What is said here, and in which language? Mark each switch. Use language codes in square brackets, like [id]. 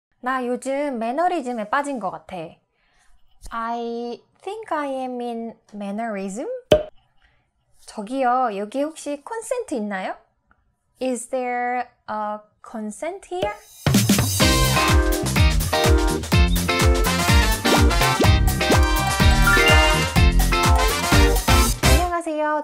[ko] 나 요즘 매너리즘에 빠진 것 같아. [en] I think I am in mannerism? [ko] 저기요, 여기 혹시 consent 있나요? [en] Is there a consent here? [ko] 안녕하세요.